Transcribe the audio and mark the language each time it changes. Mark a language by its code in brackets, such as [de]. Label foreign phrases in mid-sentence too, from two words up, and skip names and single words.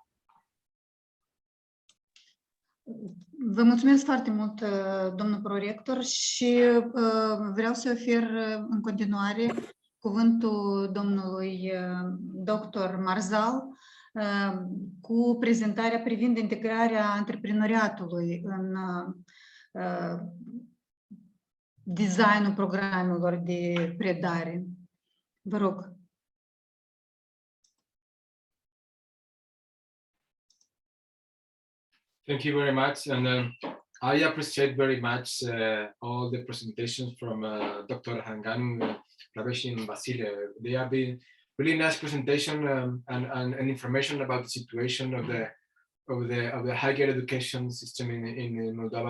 [ro] Vă mulțumesc foarte mult, domnul prorector, și vreau să ofer în continuare cuvântul domnului dr. Marzal cu prezentarea privind integrarea antreprenoriatului în designul programelor de predare. Vă rog. [en] Thank you very much, and I appreciate very much all the presentations from Dr. Hanganu, Ravesh, and Vasile. They have been really nice presentation and information about the situation of the higher education system in Moldova.